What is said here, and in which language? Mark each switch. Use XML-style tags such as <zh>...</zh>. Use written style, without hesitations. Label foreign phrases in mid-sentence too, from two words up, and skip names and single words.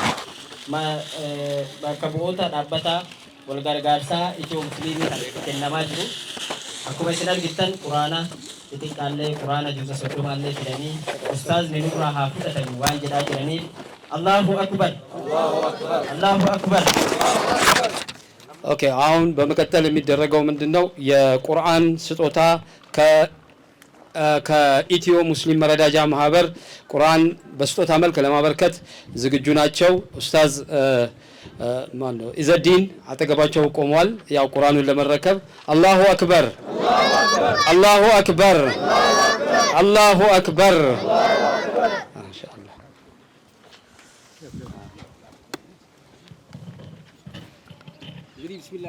<om>bakka bu'oota dhaabbata wal gargaarsaa Itiyoo Musliimii kennamaa jiru. Akkuma isin argitan quraana xixiqqaallee quraana juuza soddomaallee fidanii ustaazni nurraa haa fudhatan waan jedhaa jiraniif</om> <ar>الله أكبر الله أكبر.</ar> <am>ኦኬ አሁን በመቀጠል የሚደረገው ምንድነው? የቁርአን ስጦታ ከኢትዮ ሙስሊም መረዳጃ ማህበር ቁርአን በስጦታ መልክ ለማበርከት ዝግጁ ናቸው። ኡስታዝ ማን ነው ኢዘዲን አጠገባቸው ቆሟል። ያው ቁርአኑን ለመረከብ</am> <ar>الله أكبر الله أكبر الله أكبر ما شاء الله።</ar> <am>እንግዲህ ቢስሚላህ</am>